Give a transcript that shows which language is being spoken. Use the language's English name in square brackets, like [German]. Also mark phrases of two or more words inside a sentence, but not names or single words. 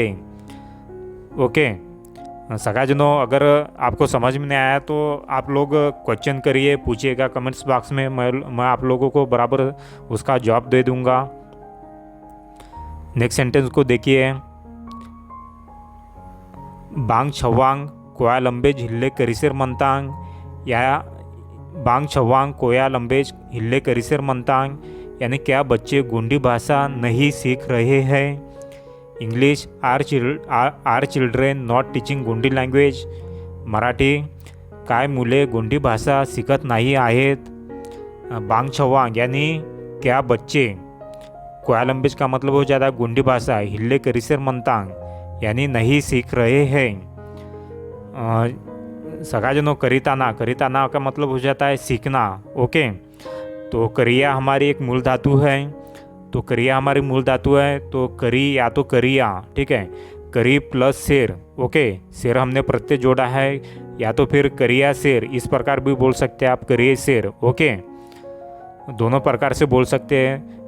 [Hindi] ओके, सगाजनों, अगर आपको समझ में नहीं आया तो आप लोग क्वेश्चन करिए, पूछिएगा [English] comments box [Hindi] में, मैं आप लोगों को बराबर उसका जवाब दे दूंगा। [English] next sentence [Hindi] को देखिए। [Gondi] बांग छवांग कोया लंबेज हिल्ले करिसिर मंतांग, या बांग छवांग कोया लंबेज हिल्ले करिसिर मंतांग, [Hindi] यानी क्या बच्चे गोंडी भाषा नहीं सीख रहे हैं। [English] इंग्लिश, are children not teaching Gondi language. [Marathi] मराठी, काय मुले गोंडी भाषा शिकत नाही आहेत। [Gondi] बांग छवांग [Hindi] यानी क्या बच्चे, [Gondi] कोया लंबेज [Hindi] का मतलब हो जाता है गोंडी भाषा, [Gondi] हिल्ले करिसिर मंतांग [Hindi] यानी नहीं सीख रहे हैं। सगाजनों, करिताना का मतलब हो जाता है सीखना। ओके, तो करिया हमारी एक मूल धातु है, तो करिया हमारी मूल धातु है, तो करी या तो करिया, ठीक है, करी प्लस शेर, ओके, शेर हमने प्रत्यय जोड़ा है, या तो फिर करिया शेर, इस प्रकार भी बोल सकते हैं आप, करिए शेर, ओके, दोनों प्रकार से बोल सकते हैं।